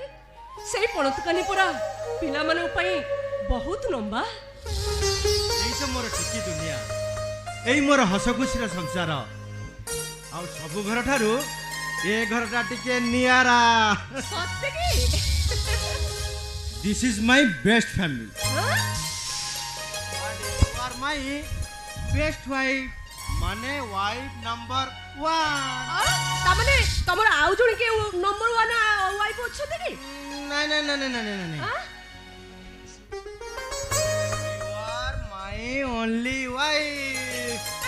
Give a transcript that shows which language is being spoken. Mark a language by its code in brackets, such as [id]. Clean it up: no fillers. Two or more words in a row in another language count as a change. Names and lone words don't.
[or] ସେଇ ପଣତକାନି ପରା ପିଲାମାନଙ୍କ ପାଇଁ ବହୁତ ଲମ୍ବା। ଏଇ ତ ମୋର ଟିକି ଦୁନିଆ, ଏଇ ମୋର ହସ ଖୁସିର ସଂସାର। ଆଉ ସବୁ ଘର ଠାରୁ ଏ ଘରଟା ଟିକେ ନିଆରା। ସତେକି? [en] this is my best family. You are my best wife, [or] ମାନେ [en] wife number [or] 1। ତାମାନେ ତମର ଆଉ ଜଣେ କିଏ ନମ୍ବର 1 ୱାଇଫ ଅଛନ୍ତି କି? ନାଇଁ ନାଇଁ ନାଇଁ ନାଇଁ ନାଇଁ ନାଇଁ। [en] You are my only wife।